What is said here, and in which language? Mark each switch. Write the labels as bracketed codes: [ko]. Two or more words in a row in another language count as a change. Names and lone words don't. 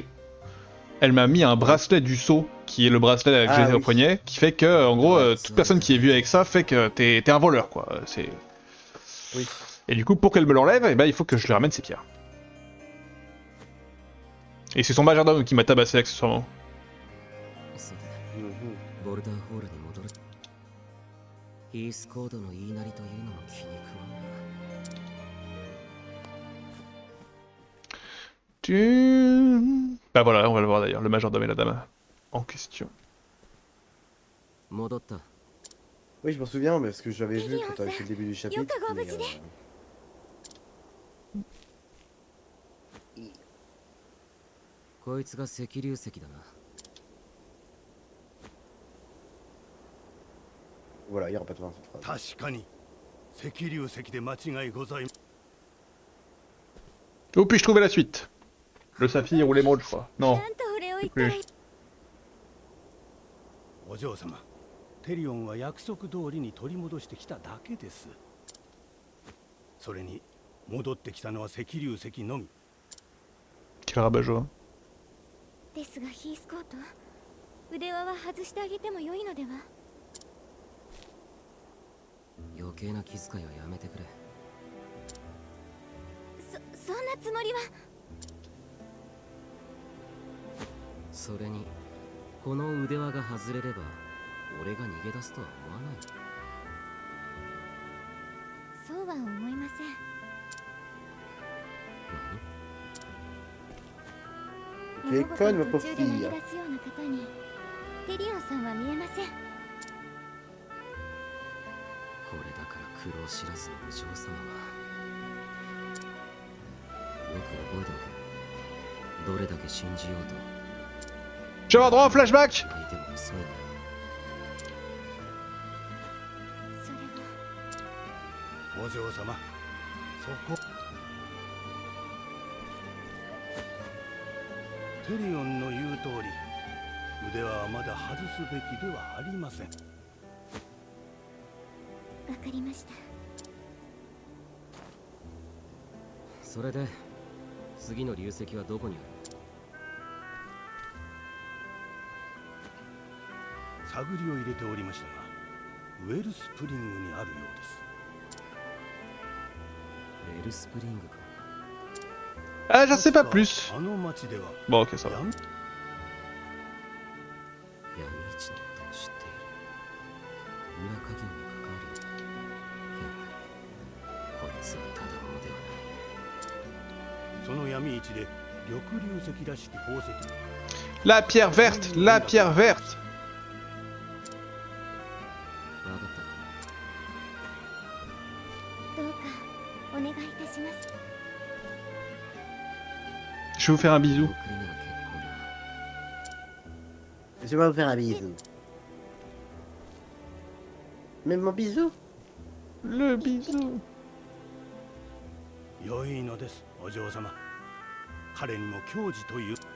[fr] Elle m'a mis un bracelet du sceau, qui est le bracelet que Ah, j'ai au oui. poignet, qui fait que, en gros, toute personne qui est vue avec ça fait que t'es un voleur, quoi. Oui. Et du coup, pour qu'elle me l'enlève, eh ben, il faut que je lui ramène ses pierres. Et c'est son majordome qui m'a tabassé accessoirement. [ja] そうだ Mhm. ボルダーホールに戻るヒースコードの言いなりというのも気に食わんな [fr] Bah voilà, on va le voir d'ailleurs, le majordome et la dame en question. [ja] 戻った [fr] Oui, je m'en souviens, parce que j'avais vu Lilian, quand t'avais fait le début du chapitre. Yoka mais, Gobuji de [ja] こいつが赤竜石だな [fr] Voilà, il n'y aura pas de fin à cette phrase. [ja] 確かに赤竜石で間違いございま [fr] Où puis-je trouver la suite? Le saphir ou l'émeraude, je crois. [ja] な [fr] Non. [ja] んとお礼を言ったらいいお嬢様テリオンは約束通りに取り戻してきただけです。それに戻ってきたのは赤竜石のみ。 [fr] Quel rabat-joie. [ja] ですがヒースコート腕輪は外してあげても良いのでは？余計な気遣いはやめてくれそんなつもりは。それにこの腕輪が外れれば俺が逃げ出すとは思わないそうは思いません。 [fr] Tu es conne, ma [ja] 途 [fr] pauvre [ja] 中で投げ [fr] fille. [ja] 出すような方にテリオンさんは見えません。これだから苦労知らずのお嬢様はよく覚えておけどれだけ信じようと [fr] Je vais avoir droit au flashback! [ja] 相手も遅いんだそれはお嬢様そこテリオンの言う通り腕輪はまだ外すべきではありません。わかりました。それで次の流石はどこにある探りを入れておりましたがウェルスプリングにあるようです。エルスプリングか [fr] Ah, j'en sais pas plus. [ja] あの町では [fr] Bon, ok, ça va. [ja] 闇闇市のことを知っている裏稼業に関わるやはりこいつはただ者ではないその闇市で緑流石らしき宝石 [fr] La pierre verte! La pierre verte! [ja] 分かったどうかお願いいたします。 [fr] Je vais vous faire un bisou. [ja] 送りなら結構だ [fr] Je vais vous faire un bisou. Même mon bisou? Le bisou. [ja] 良いのですお嬢様。彼にも矜持という